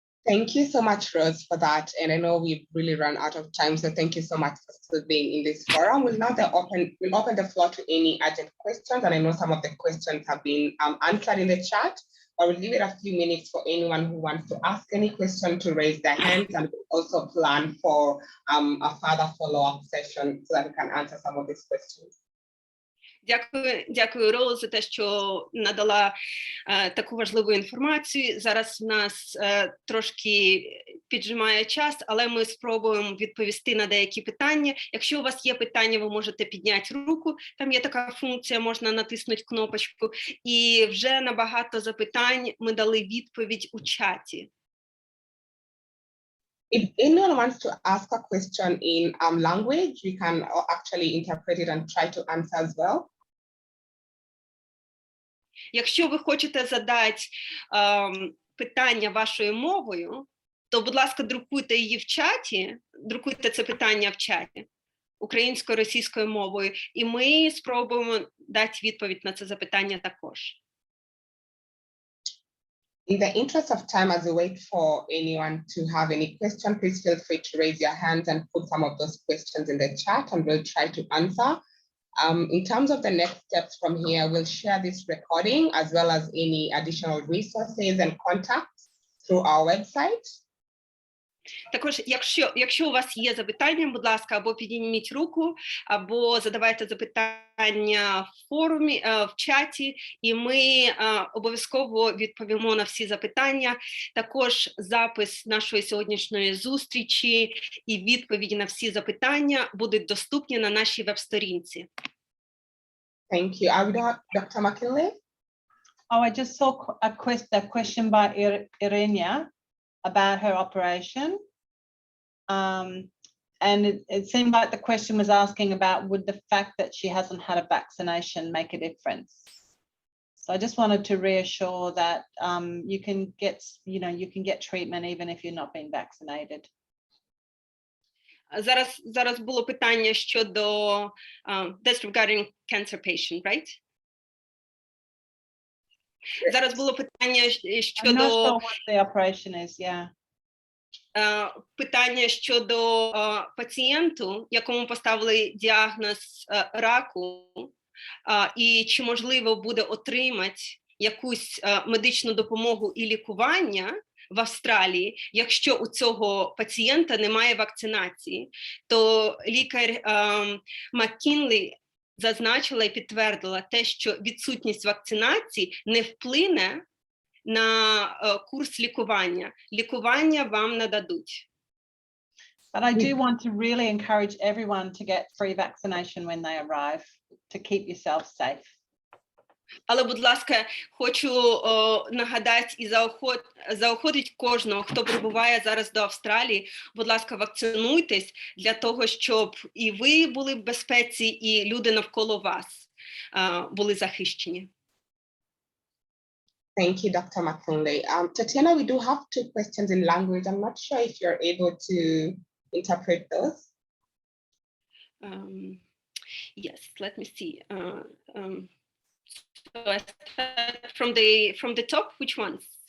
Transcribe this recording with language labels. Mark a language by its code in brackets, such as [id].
[en] Thank you so much, Rose, for that. And I know we've really run out of time, so thank you so much for still being in this forum. We'll now open the floor to any urgent questions, and I know some of the questions have been answered in the chat. I will give it a few minutes for anyone who wants to ask any question to raise their hands, and we'll also plan for a further follow-up session so that we can answer some of these questions. [uk] Дякую, Роуз, за те, що надала таку важливу інформацію. Зараз в нас трошки піджимає час, але ми спробуємо відповісти на деякі питання. Якщо у вас є питання, ви можете підняти руку, там є така функція, можна натиснути кнопочку. І вже на багато запитань ми дали відповідь у чаті. [en] If anyone wants to ask a question in language, we can actually interpret it and try to answer as well. [uk] Якщо ви хочете задати питання вашою мовою, то, будь ласка, друкуйте її в чаті, друкуйте це питання в чаті українською, російською мовою, і ми спробуємо дати відповідь на це запитання також. [en] In the interest of time, as we wait for anyone to have any question, please feel free to raise your hands and put some of those questions in the chat, and we'll try to answer. In terms of the next steps from here, we'll share this recording as well as any additional resources and contacts through our website. [uk] Також, якщо у вас є запитання, будь ласка, або підніміть руку, або задавайте запитання в форумі, в чаті, і ми обов'язково відповімо на всі запитання. Також запис нашої сьогоднішньої зустрічі і відповіді на всі запитання будуть доступні на нашій веб-сторінці. [en] Thank you. Dr. McKinley? Oh, I just saw a question by Irenia about her operation. And it seemed like the question was asking about would the fact that she hasn't had a vaccination make a difference? So I just wanted to reassure that you can get treatment even if you're not being vaccinated. [uk] Зараз було питання щодо [en] that's regarding cancer patient, right? [uk] Зараз було питання щодо... [en] I'm not sure what the operation is, yeah. [uk] Питання щодо пацієнту, якому поставили діагноз раку, і чи можливо буде отримати якусь медичну допомогу і лікування в Австралії, якщо у цього пацієнта немає вакцинації, то лікар Маккінлі зазначила і підтвердила те, що відсутність вакцинації не вплине на курс лікування. Лікування вам нададуть. [en] But I do want to really encourage everyone to get free vaccination when they arrive, to keep yourself safe. [uk] Але, будь ласка, хочу нагадати і заохотити кожного, хто прибуває зараз до Австралії, будь ласка, вакцинуйтесь для того, щоб і ви були в безпеці, і люди навколо вас були захищені. [en] Thank you, Dr. McKinley. Tatiana, we do have 2 questions in language. I'm not sure if you're able to interpret those. Yes, let me see. So I start from the top. Which ones?